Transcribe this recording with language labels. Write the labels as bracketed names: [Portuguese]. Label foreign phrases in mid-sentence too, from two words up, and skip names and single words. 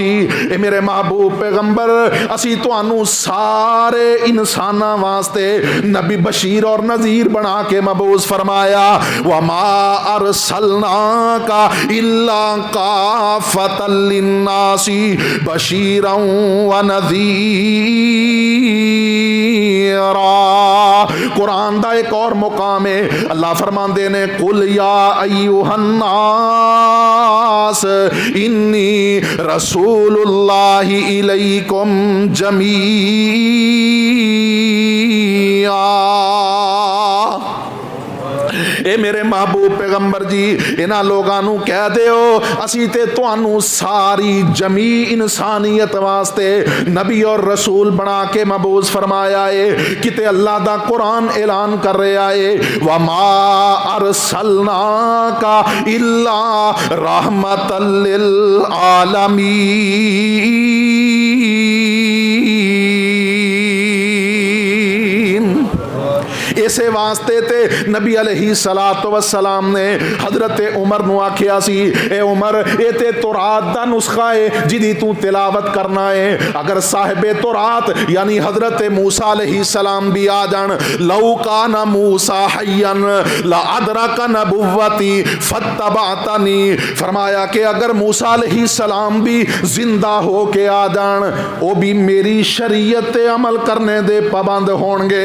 [Punjabi] اے میرے محبوب پیغمبر اسی تانوں سارے انساناں واسطے نبی بشیر اور نذیر بنا کے مبعوث فرمایا. [Arabic] وما ارسلناک الا کافۃ للناس بشیرا ونذیرا. [Punjabi] قرآن دا ایک اور مقام ہے اللہ فرماندے نے [Arabic] قل یا ایھا الناس انی رسول اللہ الیکم جمیعا. [Punjabi] اے میرے محبوب پیغمبر جی انہاں لوگاں نو کہہ دیو اسی تے تانوں ساری جمیع انسانیت واسطے نبی اور رسول بنا کے مبعوث فرمایا ہے. کتے اللہ دا قرآن اعلان کر رہا ہے [Arabic] وما ارسلناک الا رحمۃ للعالمین. [Punjabi] اسے واسطے تے نبی علیہ السلام نے حضرت عمر نو آکھیا سی اے عمر اے تے تورات دا نسخہ ہے جدی تو تلاوت کرنا ہے. اگر صاحب تورات یعنی حضرت موسیٰ علیہ السلام بھی آ جان [Arabic] لو کان موسیٰ حیا لادرک نبوتی فاتبعتنی. [Punjabi] فرمایا کہ اگر موسیٰ علیہ السلام بھی زندہ ہو کے آ جان وہ بھی میری شریعت عمل کرنے دے پابند ہون گے.